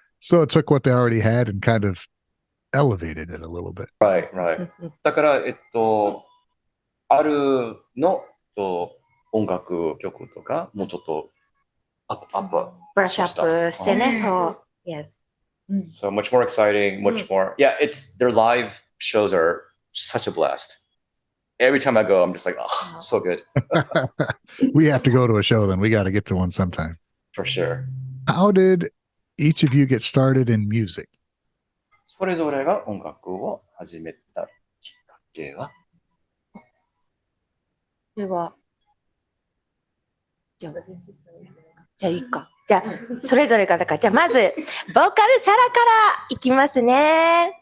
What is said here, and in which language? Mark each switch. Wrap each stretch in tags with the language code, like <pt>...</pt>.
<en>So it took what they already had and kind of elevated it a little bit. Right.</en> <ja>だから、あるの音楽曲とか、もうちょっとアップ。ブラッシュアップしてね、そう。</ja> <en>Yes. So much more exciting, much more. Yeah, their live shows are such a blast. Every time I go, I'm just like, oh, so good. We have to go to a show then. We got to get to one sometime. For sure. How did each of you get started in music?</en> <ja>それぞれが音楽を始めたきっかけは？では、じゃあいいか。じゃあ、それぞれが、だから、じゃあまず、ボーカルサラからいきますね。</ja>